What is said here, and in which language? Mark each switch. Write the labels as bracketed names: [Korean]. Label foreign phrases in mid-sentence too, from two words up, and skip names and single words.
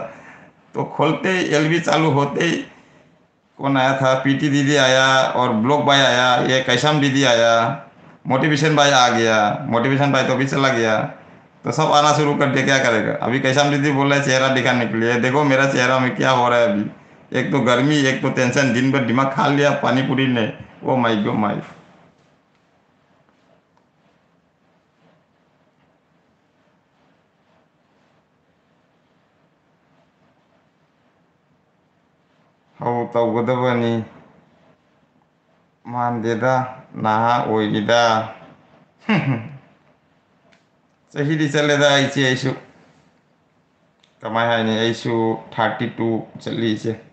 [Hindi] तो खोलते ही एलबी चालू होते ही कौन आया था, पीटी दीदी आया और ब्लॉक भाई आया, ये कैसाम दीदी आया, मोटिवेशन भाई आ गया। मोटिवेशन भाई तो अभी चला गया, तो सब आना शुरू कर दिया। क्या करेगा अभी? कैसाम दीदी बोल रहे चेहरा दिखाने के लिए, देखो मेरा चेहरा में क्या हो रहा है अभी। एक तो गर्मी, एक तो टेंशन, दिन भर दिमाग खा लिया पानी पूरी ने। [English] Oh my go my. [Manipuri] ꯍꯧ ꯇꯧꯒꯗꯕꯅꯤ ꯃꯥꯟꯗꯦꯗ ꯅꯍꯥ ꯑꯣꯏꯔꯤꯗ ꯆꯍꯤꯗꯤ ꯆꯠꯂꯦꯗ ꯏꯆꯦ ꯑꯩꯁꯨ ꯀꯃꯥꯏ ꯍꯥꯏꯅꯤ, ꯑꯩꯁꯨ 32 ꯆꯠꯂꯤ ꯏꯆꯦ꯫